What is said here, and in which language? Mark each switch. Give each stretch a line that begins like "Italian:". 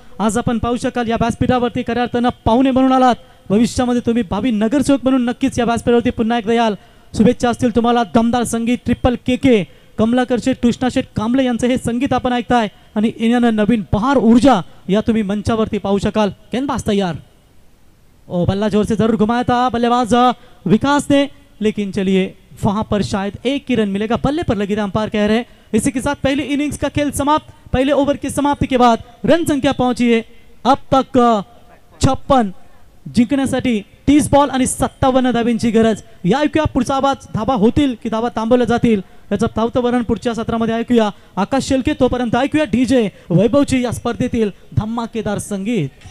Marathi: आज आपण पाहू शकाल या व्यासपीठावरती खऱ्या अर्थानं पाहुणे म्हणून आलात, भविष्यामध्ये तुम्ही भावी नगरसेवक म्हणून नक्कीच या व्यासपीठावरती पुन्हा एकदा याल। शुभेच्छा असतील तुम्हाला। दमदार संगीत ट्रिपल के कमलाकर शेठ, कृष्णा शेठ कांबळे यांचं हे संगीत आपण ऐकताय आणि येणारं नवीन बहार ऊर्जा या तुम्ही मंचावरती पाहू शकाल।
Hindi: गेंदबाज तैयार, ओ बल्ला जोर से जरूर घुमाया था बल्लेबाज विकास ने, लेकिन चलिए वहां पर शायद 1 ही रन मिलेगा, बल्ले पर लगी थी अंपायर कह रहे हैं। इसी के साथ पहली इनिंग्स का खेल समाप्त, पहले ओवर की समाप्ति के बाद रन संख्या पहुंची है अब तक 56,
Marathi: जिंकण्यासाठी 30 बॉल आणि 57 धाब्यांची गरज। या ऐकूया पुढचा आवाज, धाबा होतील की धाबा थांबवल्या जातील याचं धावतं वर्णन पुढच्या सत्रामध्ये ऐकूया। आकाश शेलके, तोपर्यंत ऐकूया डीजे वैभवची या स्पर्धेतील धमाकेदार संगीत।